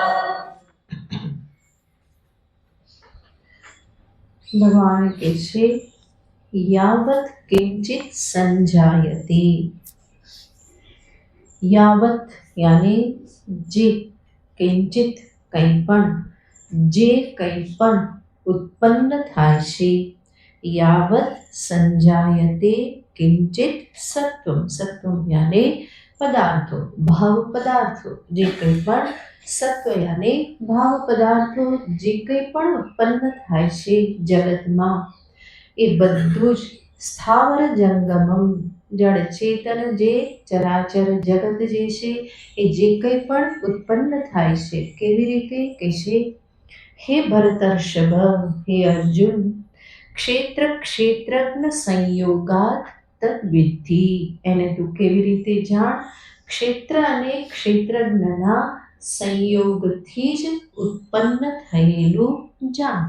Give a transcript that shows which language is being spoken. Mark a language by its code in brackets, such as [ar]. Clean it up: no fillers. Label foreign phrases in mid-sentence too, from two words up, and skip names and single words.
[hi] भगवान कहते [sa] यावत किंचित संजायते। [gu] यावत यानी जे किंचित કંઈપણ જે કંઈપણ ઉત્પન્ન થાય છે [sa] यावत संजायते किंचित सत्वम। [gu] सत्वम [hi] यानी पदार्थों भाव पदार्थों [gu] जे કંઈપણ સત્વ यानी ભાવ પદાર્થો જે કંઈપણ ઉત્પન્ન થાય છે જગતમાં એ બધું જ [sa] स्थावर जंगमम [gu] જળ ચેતન જે ચરાચર જગત જે છે એ જે કંઈપણ ઉત્પન્ન થાય છે કેવી રીતે કે છે હે ભરતર્ષભ હે અર્જુન [sa] क्षेत्र क्षेत्रज्ञ संयोगात तद्विधि [gu] એને તું કેવી રીતે જાણ ક્ષેત્ર અને ક્ષેત્રજ્ઞના સંયોગથી જ ઉત્પન્ન થયેલું જાણ।